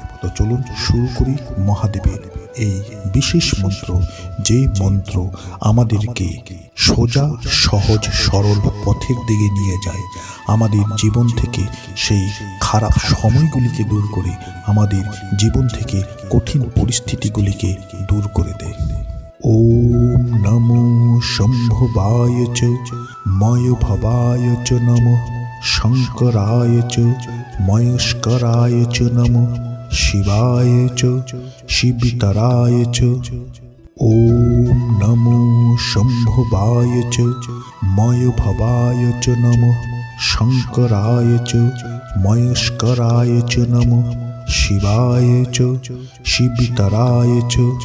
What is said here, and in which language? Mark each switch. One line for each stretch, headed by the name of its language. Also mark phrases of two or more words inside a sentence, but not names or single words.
Bangla: তো চলুন শুরু করি মহাদেবের এই বিশেষ মন্ত্র, যে মন্ত্র আমাদেরকে সোজা সহজ সরল পথের দিকে নিয়ে যায়, আমাদের জীবন থেকে সেই খারাপ সময়গুলিকে দূর করে, আমাদের জীবন থেকে কঠিন পরিস্থিতিগুলিকে দূর করে দেয়।
Sanskrit: ওম নমো শম্ভবায় চ ময়ভবায় চ নমঃ শঙ্করায় চ মহেশ্বরায় চ নমঃ শিবায় চ শিবতরায় চ। ওম নমো শম্ভবায় চ ময়ভবায় চ নমঃ শঙ্করায় চ মহেশ্বরায় চ নমঃ শিবায় চ শিবতরায় চ।